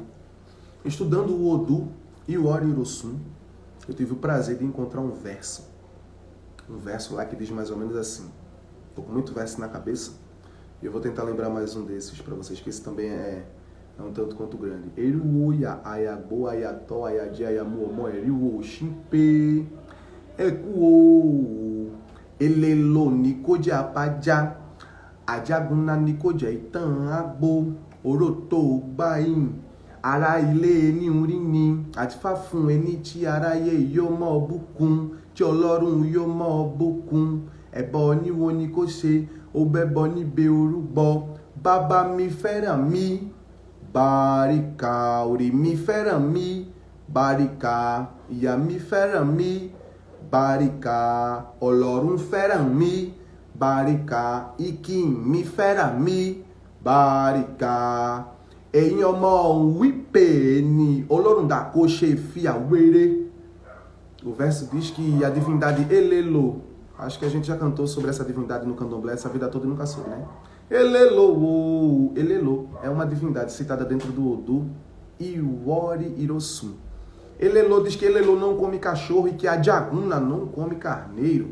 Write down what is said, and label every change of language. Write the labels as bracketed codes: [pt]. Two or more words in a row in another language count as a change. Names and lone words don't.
[pt] Estudando o Odu e o Ori Irosum, eu tive o prazer de encontrar um verso lá que diz mais ou menos assim. Estou com muito verso na cabeça e eu vou tentar lembrar mais um desses para vocês, que esse também é um tanto quanto grande. [yo] Eruoia, ayagbo, ayató, ayadi, ayamuomo, eriuo, ximpe, ekuo, elelo, nikodia, apaja, ajaguna, nikodia, itan, agbo, oroto, baim, ara ilé ní urini, àti fáfún ẹni tí aráyé yóò mọ́ bùkún, tí Ọlọ́run yóò mọ́ bùkún, ẹbọ níwo ni kó ṣe, ó bẹ́bọ níbi orúbọ, bàbá mi fẹ́ràn mi, Barika, orí mi fẹ́ràn mi, Barika, ìyá mi fẹ́ràn mi, Barika, Ọlọ́run fẹ́ràn mi, Barika, ìkín mi fẹ́ràn mi, Barika. Ẹ̀yin ọmọ wípé ni Ọlọ́run dá kó ṣe fi àwérè. [pt] O verso diz que a divindade Elelo, acho que a gente já cantou sobre essa divindade no candomblé essa vida toda e nunca soube, né? Elelo, Elelo é uma divindade citada dentro do Odu Iwori Irosum. Elelo diz que Elelo não come cachorro e que a Jaguna não come carneiro.